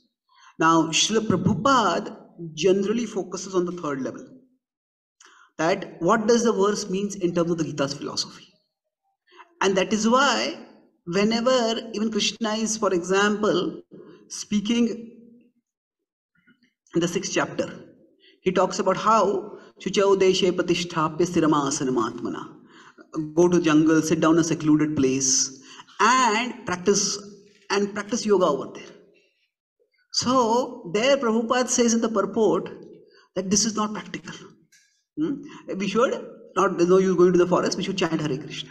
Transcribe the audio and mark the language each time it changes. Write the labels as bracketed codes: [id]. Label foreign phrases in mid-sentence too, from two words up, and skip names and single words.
[en] Now, Srila Prabhupada generally focuses on the 3rd level, that what does the verse means in terms of the Gita's philosophy. And that is why whenever even Krishna is, for example, speaking in the 6th chapter, he talks about how [sa] शुचौ देशे प्रतिष्ठाप्य स्थिरमासनम् [en] go to jungle, sit down in a secluded place and practice yoga over there. So there Prabhupada says in the purport that this is not practical. We should not, there's no use going to the forest, we should chant Hare Krishna.